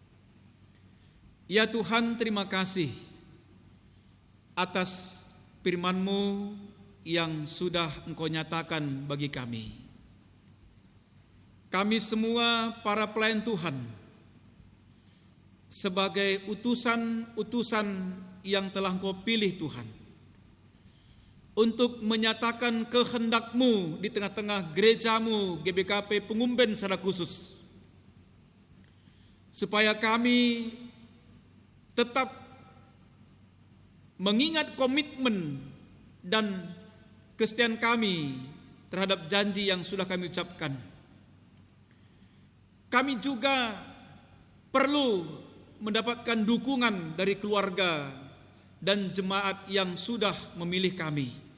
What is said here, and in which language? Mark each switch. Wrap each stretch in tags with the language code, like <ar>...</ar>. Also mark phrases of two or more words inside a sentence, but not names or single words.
<id>Ya Tuhan, terima kasih atas firman-Mu yang sudah Engkau nyatakan bagi kami. Kami semua para pelayan Tuhan, sebagai utusan-utusan yang telah Engkau pilih Tuhan, untuk menyatakan kehendak-Mu di tengah-tengah gereja-Mu GBKP Pengumben secara khusus, supaya kami tetap mengingat komitmen dan kesetiaan kami terhadap janji yang sudah kami ucapkan. Kami juga perlu mendapatkan dukungan dari keluarga dan jemaat yang sudah memilih kami.</id>